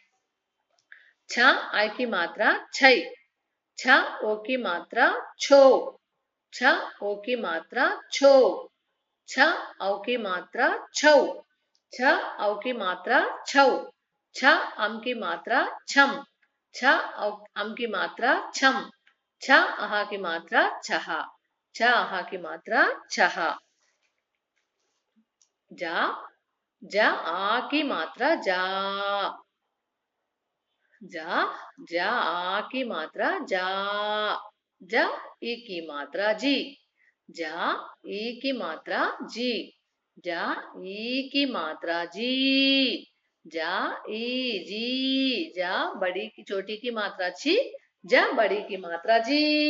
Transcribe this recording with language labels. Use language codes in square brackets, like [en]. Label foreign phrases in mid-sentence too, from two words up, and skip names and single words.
[hi] छ आई की मात्रा छई छ ओ की मात्रा छो छ ओ की मात्रा छो छ औ की मात्रा छौ छ औ की मात्रा छौ छ की मात्रा छम छ की मात्रा छम छ की मात्रा छहा छ की मात्रा छहा जा जा आ की मात्रा जा जा जा आ की मात्रा जा जा ई की मात्रा जी जा ई की मात्रा जी जा ई की मात्रा जी जा ई जी जा बड़ी की छोटी की मात्रा छी जा बड़ी की मात्रा जी